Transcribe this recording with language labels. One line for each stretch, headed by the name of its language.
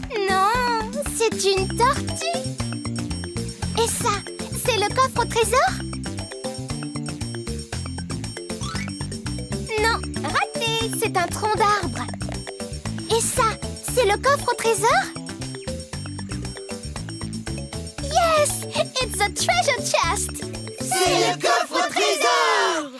French: Non, c'est une tortue. Et ça, c'est le coffre au trésor? Non, raté, c'est un tronc d'arbre. Et ça, c'est le coffre au trésor?
English: Yes, it's a treasure chest.
French: C'est le coffre au trésor!